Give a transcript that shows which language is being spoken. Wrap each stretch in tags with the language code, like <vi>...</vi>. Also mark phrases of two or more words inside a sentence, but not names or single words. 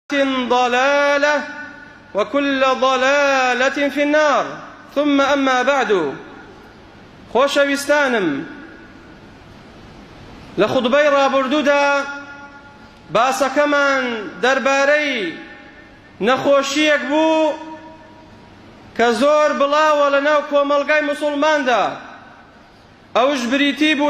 <ar>ضلالة وكل ضلالة في النار ثم أما بعد</ar> <ckb>خۆشەویستانم لە خوتبەی ڕابردوودا باسەکەمان دەربارەی نەخۆشیەک بوو کە زۆر بڵاوە لەناو کۆمەڵگای موسڵماندا ئەوش بریتی بوو</ckb>